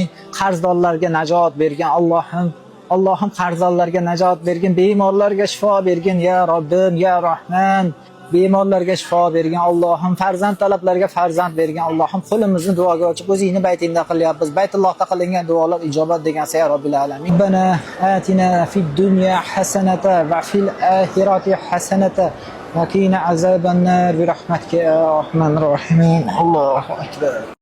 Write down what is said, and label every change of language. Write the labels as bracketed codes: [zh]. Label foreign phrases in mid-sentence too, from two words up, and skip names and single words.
[uz] Qarzdorlarga najot bergan Allohim qarzdorlarga najot bergin, bemorlarga shifo bergin [ar] يا ربي يا رحمن. [uz] Bemorlarga shifo bergan Allohim, farzand talablarga farzand bergan Allohim, qo'limizni duoga ochib o'zingni baytingda qilyapmiz. Baytullohda qilingan duolar ijobat degan [ar] يا رب العالمين. ربنا آتنا في الدنيا حسنة وفي الآخرة حسنة وقنا عذاب النار برحمتك يا رحمن الرحيم. الله أكبر.